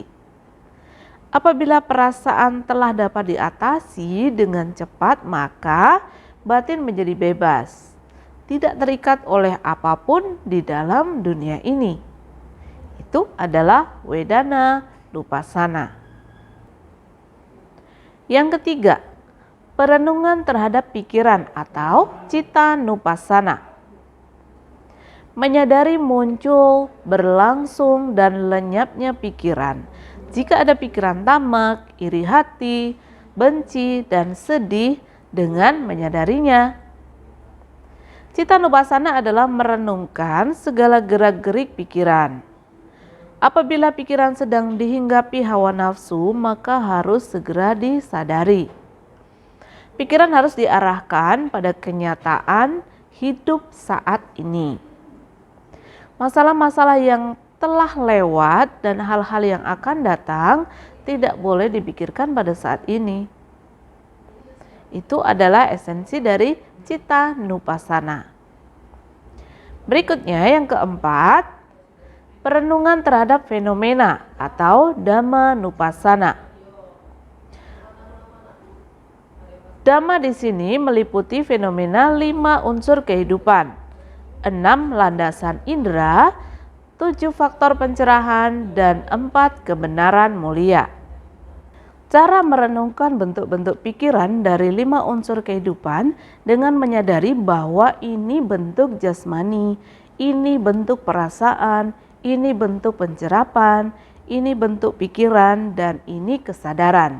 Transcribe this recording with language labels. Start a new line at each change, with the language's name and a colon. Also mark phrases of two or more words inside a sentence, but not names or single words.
Indonesian: Apabila perasaan telah dapat diatasi dengan cepat, maka batin menjadi bebas, tidak terikat oleh apapun di dalam dunia ini. Itu adalah
Pali: Vedana nupassana.
Indonesian: Yang ketiga, perenungan terhadap pikiran atau
Pali: citta nupassana.
Indonesian: Menyadari muncul, berlangsung, dan lenyapnya pikiran. Jika ada pikiran tamak, iri hati, benci, dan sedih dengan menyadarinya.
Pali: Citta nupassana
Indonesian: adalah merenungkan segala gerak-gerik pikiran. Apabila pikiran sedang dihinggapi hawa nafsu, maka harus segera disadari. Pikiran harus diarahkan pada kenyataan hidup saat ini. Masalah-masalah yang telah lewat dan hal-hal yang akan datang tidak boleh dipikirkan pada saat ini. Itu adalah esensi dari
Pali: citta nupassana.
Indonesian: Berikutnya yang keempat, perenungan terhadap fenomena atau
Pali: dhamma nupassana.
Indonesian: Dhamma di sini meliputi fenomena 5 unsur kehidupan, 6 landasan indera, 7 faktor pencerahan, dan 4 kebenaran mulia. Cara merenungkan bentuk-bentuk pikiran dari 5 unsur kehidupan dengan menyadari bahwa ini bentuk jasmani, ini bentuk perasaan, ini bentuk pencerapan, ini bentuk pikiran, dan ini kesadaran.